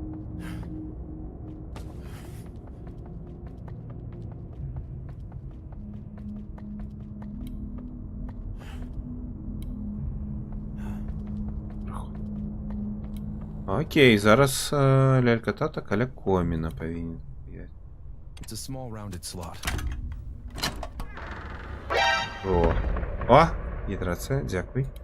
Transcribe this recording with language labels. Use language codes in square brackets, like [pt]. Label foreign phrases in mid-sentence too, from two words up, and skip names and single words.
[be] Окей, зараз лялька тата каля коміна павінен стаяць. [en] It's a small rounded slot. [be] О, гідрацыя, дзякуй.